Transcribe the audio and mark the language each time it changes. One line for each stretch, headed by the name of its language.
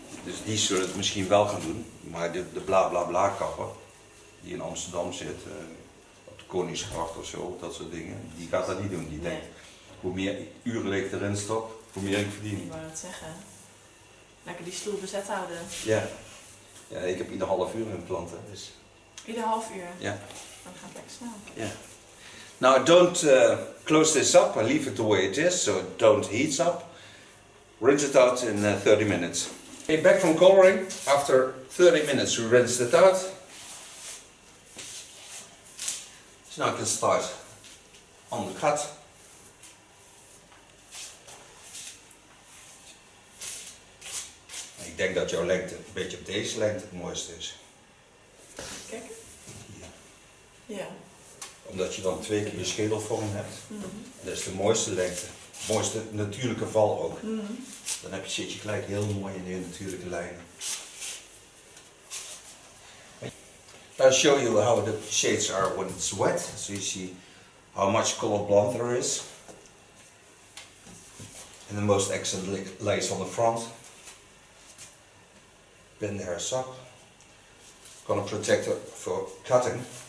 Dutch: Dus die zullen het misschien wel gaan doen. Maar de bla bla bla kapper, die in Amsterdam zit, op de Koningsgracht of zo, dat soort dingen, die gaat dat niet doen. Die denkt, hoe meer uren ik erin stop, hoe meer ik verdien. Ik wou dat zeggen. Lekker die stoel bezet houden. Ja. Ja, ik heb ieder half uur een plant, hè, dus... Ieder half uur. Ja. Dan gaat het lekker snel. Ja.
English: Now don't close this up and leave it the way it is, so don't heat up. Rinse it out in 30 minutes. Okay, back from coloring. After 30 minutes we rinsed it out. So now I can start on the cut.
Dutch: Ik denk dat jouw lengte een beetje op deze lengte het mooiste is. Kijk. Hier. Ja. Omdat je dan 2 keer je schedelvorm hebt. Mm. Dat is de mooiste lengte. Het mooiste natuurlijke val ook. Mm. Dan zit je gelijk heel mooi in je natuurlijke lijnen.
English: I'll show you how the shades are when it's wet. So you see how much color blonde there is. And the most excellent lace on the front. Pin the hairs up. Gonna protect it for cutting.